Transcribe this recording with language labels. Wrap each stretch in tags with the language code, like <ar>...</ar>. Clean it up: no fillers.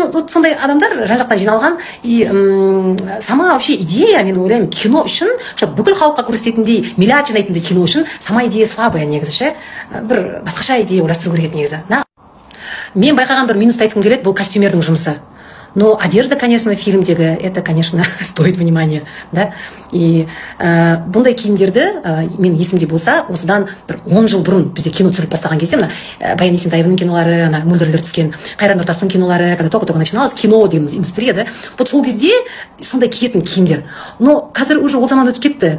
<kk>Сондай адамдар жан-жақтан жиналған,</kk> <ru>и сама вообще идея,</ru> <kk>мен ойлаймын, кино үшін, бүкіл халыққа көрсететіндей, миллиард жинайтындай кино үшін,</kk> <ru>сама идея слабая</ru> <kk>негізі ше, бір басқаша идея ойластыру керек негізі. Мен байқаған бір минусты айтқым келеді, бұл костюмердің жұмысы.</kk> <ru>Но одежда, конечно,</ru> <kk>фильмдегі,</kk> <ru>это, конечно, стоит внимания, да.</ru> <kk>И бұндай киімдерді, мен есімде болса, осыдан бір 10 жыл бұрын бізде кино түсіріп бастаған кезде, Баян Есентаеваның кинолары, Мөлдірлер түскен, Қайрат Нұртастың кинолары,</kk> <ru>когда только начиналось кино</ru> <kk>деген индустрия, да.</kk> <ru>Вот</ru> <kk>сол кезде сондай киетін киімдер. Но қазір уже ол заман өтіп кетті.</kk>